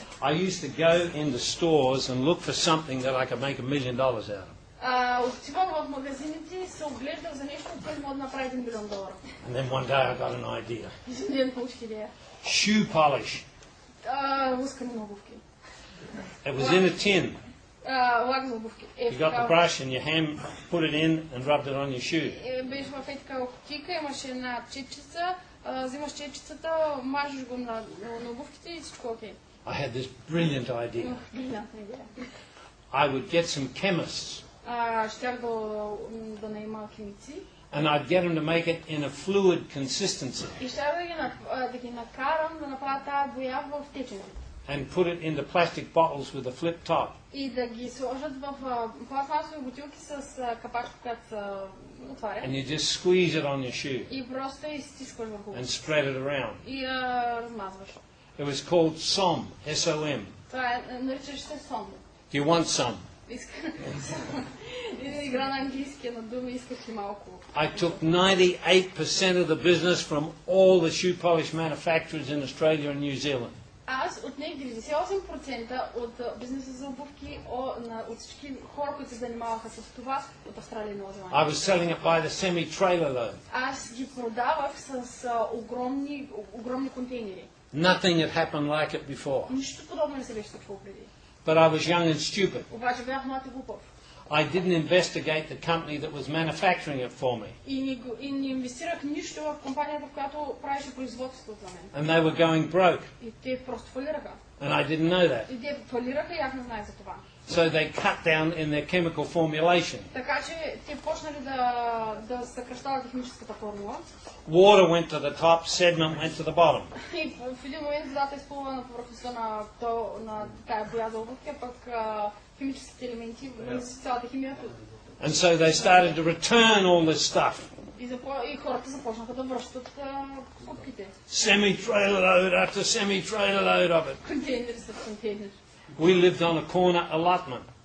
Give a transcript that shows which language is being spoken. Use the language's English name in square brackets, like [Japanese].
[English] I used to go into stores and look for something that I could make $1 million out of. [Bulgarian] Отивам в магазините и се оглеждам за нещо, което може да направи $1 милион. [English] And then one day I got an idea. [Bulgarian] Един ден получих идея. [English] Shoe polish. [Bulgarian] Лъскане на обувки. [English] It was in a tin. [Bulgarian] Лак за обувки. [English] You got the brush and your hand put it in and rubbed it on your shoe. [Bulgarian] Беше в такава кутийка, имаше една четчица, взимаш четчицата, мажеш го на обувките и всичко окей. [English] I had this brilliant idea. [Bulgarian] Брилянтна идея. [English] I would get some chemists. [Bulgarian] Щях да наема химици. [English] And I'd get them to make it in a fluid consistency. [Bulgarian] И щях да ги накарам да направят тази боя в течен вид. [English] And put it into plastic bottles with a flip top. [Bulgarian] И да ги сложат в пластмасови бутилки с капачка, която се отваря. [English] And you just squeeze it on your shoe. [Bulgarian] И просто изстискваш върху. [English] And spread it around. [Bulgarian] И размазваш. [English] It was called SOM, S-O-M. [Bulgarian] Това наричаш се сом. [English] Do you want some? [Bulgarian] Игра на английски на думи, искаш ли малко. [English] I took 98% of the business from all the shoe polish manufacturers in Australia and New Zealand. [Bulgarian] Аз отнех 98% от бизнеса за обувки от всички хора, които се занимаваха с това от Австралия и Нова Зеландия. [English] I was selling it by the semi-trailer load. [Bulgarian] Аз ги продавах с огромни контейнери. [English] Nothing had happened like it before. [Bulgarian] Нищо подобно не се беше случвало преди. [English] But I was young and stupid. [Bulgarian] Обаче бях млад и глупав. [English] I didn't investigate the company that was manufacturing it for me. [Bulgarian] И не инвестирах нищо в компанията, в която правеше производството за мен. [English] And they were going broke. [Bulgarian] И те просто фалираха. [English] And I didn't know that. [Bulgarian] И те фалираха и аз не знаех за това. [English] So they cut down in their chemical formulation. [Bulgarian] Така че те почнали да съкращават химическата формула. [English] Water went to the top, sediment went to the bottom. [Bulgarian] И в един момент водата изплува на повърхността на тая боя за обувки, а пък химическите елементи, цялата химия. [English] And so they started to return all this stuff. [Bulgarian] И хората започнаха да връщат купките. [English] Semi-trailer load after semi-trailer load of it. [Bulgarian] Контейнери след контейнери. [English] We lived on a corner allotment.